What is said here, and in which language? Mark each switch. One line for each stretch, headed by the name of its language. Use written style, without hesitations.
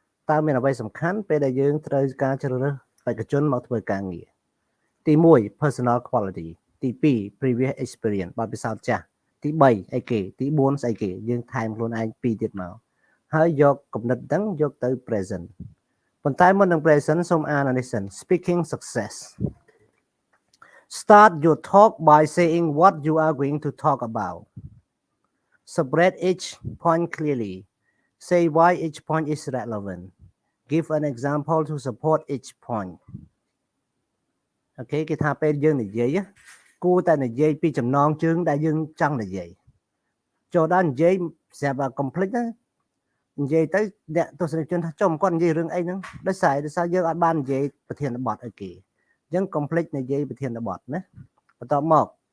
Khmer: តើមានអ្វីសំខាន់ពេលដែលយើងត្រូវការជ្រើសរើសបេក្ខជនមកធ្វើការងារទី1
English: personal quality
Khmer: ទី2
English: previous experience
Khmer: បទពិសោធន៍ចាស់ទី3អីគេទី4ស្អីគេយើងថែមខ្លួនឯង2ទៀតមកហើយយកគំនិតហ្នឹងយកទៅ present ប៉ុន្តែមុននឹង present សូមអាននេះសិន
English: speaking success Start your talk by saying what you are going to talk about. Separate each point clearly. Say why each point is relevant. Give an example to support each point.
Khmer: Okay, គេថាពេលយើងនិយាយគួរតែនិយាយពីចំណងជើងដែលយើងចង់និយាយចូលដល់និយាយស្រាប់តែ complete ណានិយាយទៅអ្នកទស្សនិកជនថាចុះគាត់និយាយរឿងអីហ្នឹងដោយសារយើងអត់បាននិយាយប្រធានបទឲ្យគេអញ្ចឹង complete និយាយប្រធានបទណាបន្ទាប់មក